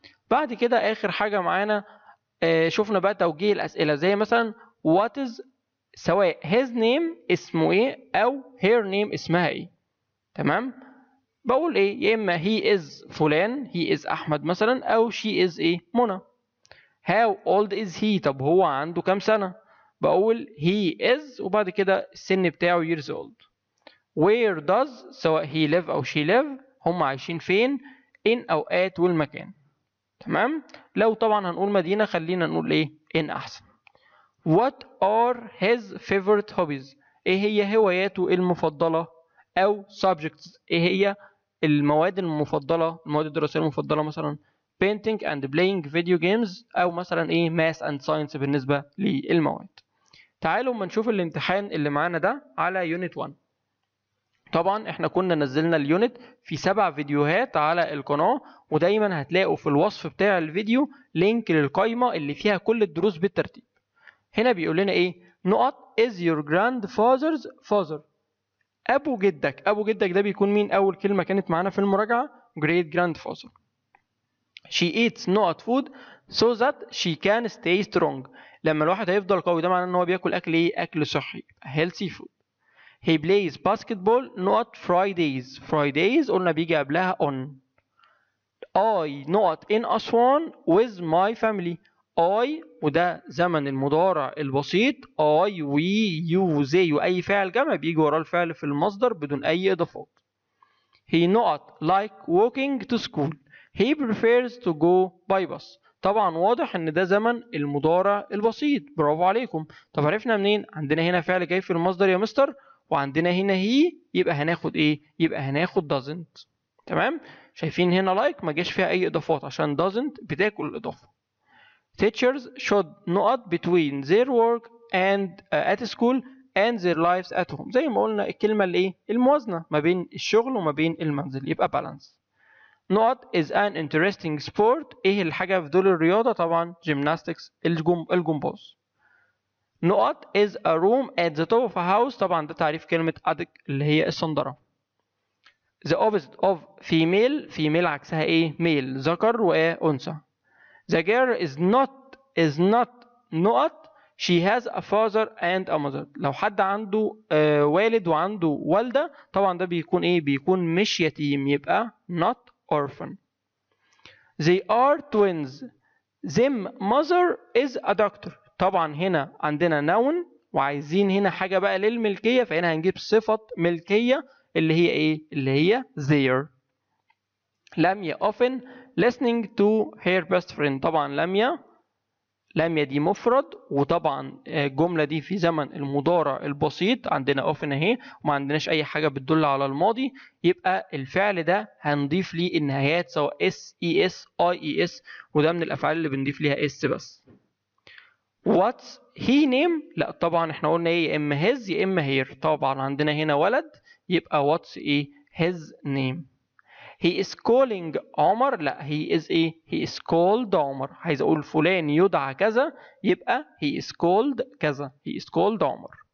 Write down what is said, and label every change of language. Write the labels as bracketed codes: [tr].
[ar] بعد كده اخر حاجه معانا شفنا بقى توجيه الاسئله، زي مثلا [en] what is، [ar] سواء [en] his name [ar] اسمه ايه او [en] her name [ar] اسمها ايه. تمام. بقول ايه؟ يا اما [en] he is [ar] فلان، he is احمد مثلا، او [en] she is [ar] ايه؟ منى. [en] how old is he، [ar] طب هو عنده كام سنه؟ بقول [en] he is [ar] وبعد كده السن بتاعه [en] years old. where does، سواء he live او she live، [ar] هم عايشين فين، [en] in او at [ar] والمكان. تمام. لو طبعا هنقول مدينه خلينا نقول ايه؟ in احسن. [en] what are his favorite hobbies، [ar] ايه هي هواياته المفضله، او subjects ايه هي المواد المفضله، المواد الدراسيه المفضله، مثلا [en] painting and playing video games، [ar] او مثلا ايه [en] math and science [ar] بالنسبه للمواد. تعالوا اما نشوف الامتحان اللي معانا ده على يونت 1. طبعا احنا كنا نزلنا اليونت في 7 فيديوهات على القناه، ودايما هتلاقوا في الوصف بتاع الفيديو لينك للقائمه اللي فيها كل الدروس بالترتيب. هنا بيقول لنا ايه؟ نقط [en] is your grandfather's father، [ar] ابو جدك. ابو جدك ده بيكون مين؟ اول كلمه كانت معانا في المراجعه [en] great grandfather. she eats [ar] نقط [en] food so that she can stay strong، [ar] لما الواحد هيفضل قوي ده معناه ان هو بياكل اكل ايه؟ اكل صحي، [en] healthy food. he plays basketball نقط Fridays [ar] قلنا بيجي قبلها [en] on. I نقط in Aswan with my family. [ar] I وده زمن المضارع البسيط، [en] I we you they [ar] وأي فعل جمع بيجي وراه الفعل في المصدر بدون أي إضافات. [en] he نقط like walking to school. he prefers to go by bus. [ar] طبعا واضح ان ده زمن المضارع البسيط، برافو عليكم. طب عرفنا منين؟ عندنا هنا فعل جاي في المصدر يا مستر، وعندنا هنا هي، يبقى هناخد ايه؟ يبقى هناخد doesn't. تمام. شايفين هنا like ما جاش فيها اي اضافات عشان doesn't بتاكل الاضافه. [en] teachers should نقط between their work and at school and their lives at home. [ar] زي ما قلنا الكلمه اللي ايه؟ الموازنه ما بين الشغل وما بين المنزل، يبقى balance. نقط [en] is an interesting sport، [ar] ايه الحاجه في دول الرياضه؟ طبعا gymnastics، الجمباز. نقط [en] is a room at the top of a house، [ar] طبعا ده تعريف كلمه attic اللي هي الصندره. [en] the opposite of female [ar] عكسها ايه؟ [en] male، [ar] ذكر وانثى. [en] the girl is not [ar] نقط [en] she has a father and a mother، [ar] لو حد عنده والد وعنده والدة طبعا ده بيكون ايه؟ بيكون مش يتيم، يبقى [en] not orphan. they are twins them mother is a doctor. [ar] طبعا هنا عندنا noun وعايزين هنا حاجة بقى للملكية، فهنا هنجيب صفة ملكية اللي هي ايه؟ اللي هي their. [en] Lamia often listening to her best friend. [ar] طبعا لميا دي مفرد، وطبعا الجملة دي في زمن المضارع البسيط، عندنا often اهي وما عندناش اي حاجة بتدل على الماضي، يبقى الفعل ده هنضيف ليه النهايات سواء s e s i e s، وده من الافعال اللي بنضيف ليها s بس. [en] what's he name؟ [ar] لا طبعا احنا قلنا ايه؟ يا اما his يا اما her. طبعا عندنا هنا ولد يبقى what's ايه؟ [en] his name. he is calling Omar, لا he is [ar] ايه؟ [en] he is called Omar. [ar] عايز اقول فلان يدعى كذا يبقى [en] he is called [ar] كذا، he is called عمر.